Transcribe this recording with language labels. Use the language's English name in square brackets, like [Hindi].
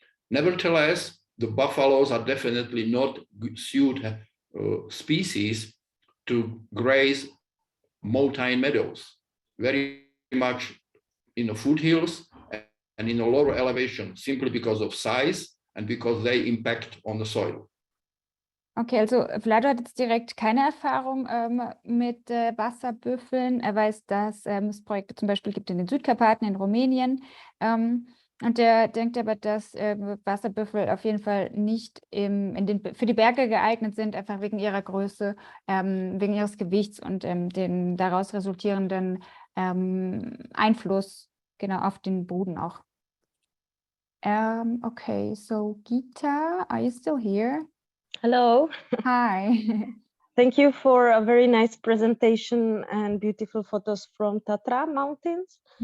[English] Nevertheless, the buffaloes are definitely not suited species to graze mountain meadows, very much in the foothills and in a lower elevation, simply because of size and because they impact on the soil. [German] Okay, also Vlado hat jetzt direkt keine Erfahrung mit Wasserbüffeln. Er weiß, dass es Projekte zum Beispiel gibt in den Südkarpaten, in Rumänien. Und er denkt aber, dass Wasserbüffel auf jeden Fall nicht für die Berge geeignet sind, einfach wegen ihrer Größe, wegen ihres Gewichts und den daraus resultierenden Einfluss genau auf den Boden auch. [English] Okay, so Gita, are you still here? Hello. Hi. Thank you for a very nice presentation and beautiful photos from Tatra Mountains.